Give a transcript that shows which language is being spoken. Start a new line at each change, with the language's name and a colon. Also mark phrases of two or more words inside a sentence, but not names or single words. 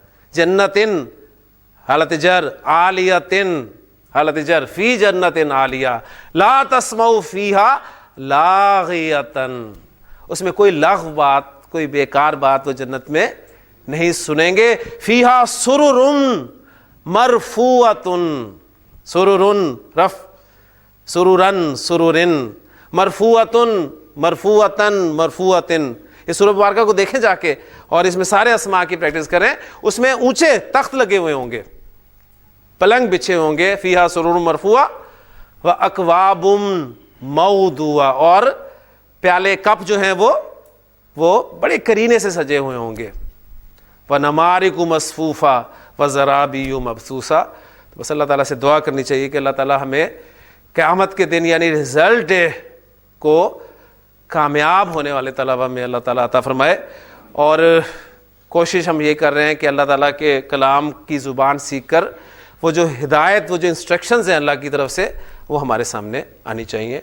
Urdu: جنت حالت جر, عالیۃ حالت جر,
Arabic: فی جنت عالیہ, لا تسمع فیہا لاغیۃ,
Urdu: اس میں کوئی لغو بات, کوئی بیکار بات وہ جنت میں نہیں سنیں گے.
Arabic: فیہا سرر مرفوعۃ, سرر رف, سررن سررن, مرفوعۃ مرفوعۃ مرفوعۃ.
Urdu: اس سورہ مبارکہ کو دیکھیں جا کے, اور اس میں سارے اسماء کی پریکٹس کریں. اس میں اونچے تخت لگے ہوئے ہوں گے, پلنگ بچھے ہوں گے.
Arabic: فیہا سرور مرفوعہ و اکواب موضوعہ,
Urdu: اور پیالے کپ جو ہیں وہ بڑے کرینے سے سجے ہوئے ہوں گے.
Arabic: ونمارق مصفوفہ وزرابی مبثوثہ.
Urdu: تو بس اللہ تعالیٰ سے دعا کرنی چاہیے کہ اللہ تعالیٰ ہمیں قیامت کے دن یعنی
English: result day
Urdu: کو کامیاب ہونے والے طلباء میں اللہ تعالیٰ عطا فرمائے. اور کوشش ہم یہ کر رہے ہیں کہ اللہ تعالیٰ کے کلام کی زبان سیکھ کر وہ جو ہدایت, وہ جو انسٹرکشنز ہیں اللہ کی طرف سے, وہ ہمارے سامنے آنی چاہیے.